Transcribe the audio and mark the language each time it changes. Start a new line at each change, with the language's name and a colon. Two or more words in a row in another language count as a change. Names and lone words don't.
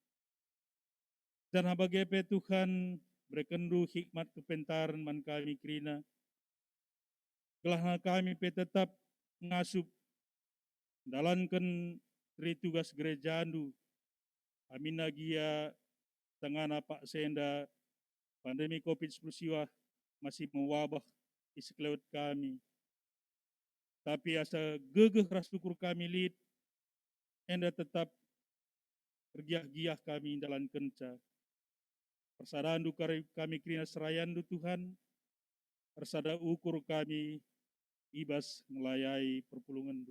Batak Karo: Dan bagepe Tuhan, berekendu hikmat kepentaran man kami krina, gelah kami pe tetap ngasup, dalankan tri tugas gerejandu, amin nagia tengana Pak Senda, pandemi COVID-19
Indonesian: masih mewabah di sekeliling kami.
Batak Karo: Tapi asa gegeh ras syukur kami lid, enda tetap tergiah-giah kami dalam kenca. Persadandu kami krina serayandu Tuhan, persada ukur kami ibas melayai perpulungandu.